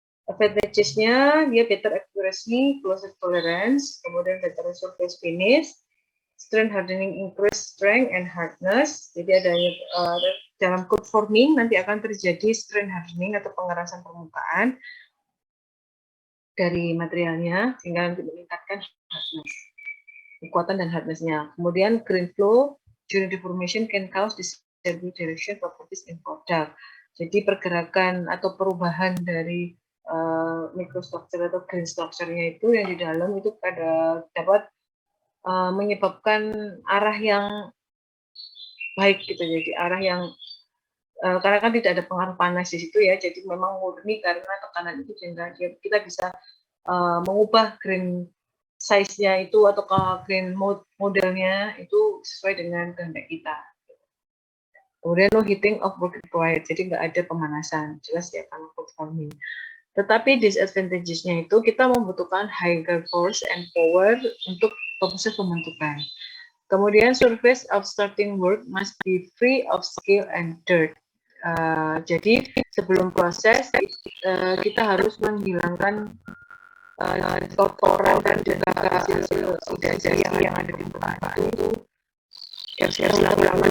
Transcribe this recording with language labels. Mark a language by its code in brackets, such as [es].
[id] Advantages-nya dia [en] better accuracy, closer tolerance, [id] kemudian [en] better surface finish, strength hardening increase strength and hardness. [id] Jadi adanya dalam cold forming nanti akan terjadi strength hardening atau pengerasan permukaan dari materialnya sehingga nanti meningkatkan hardness, kekuatan dan hardness-nya. Kemudian [en] grain flow during deformation can cause disturbing direction properties in product. [id] Jadi pergerakan atau perubahan dari microstructure atau grain structure-nya itu yang di dalam itu dapat menyebabkan arah yang baik gitu, jadi arah yang karena kan tidak ada pengaruh panas di situ ya, jadi memang murni karena tekanan itu sehingga kita bisa mengubah grain size-nya itu atau grain modelnya itu sesuai dengan kehendak kita. Kemudian [en] no heating of work required, [id] jadi nggak ada pemanasan, jelas ya karena cold forming. Tetapi disadvantages-nya itu kita membutuhkan [en] higher force and power [id] untuk proses pembentukan. Kemudian [en] surface of starting work must be free of scale and dirt. [id] Jadi sebelum proses kita harus menghilangkan kotoran dan juga hasil oxidasi yang ada di permukaan itu lama-lama.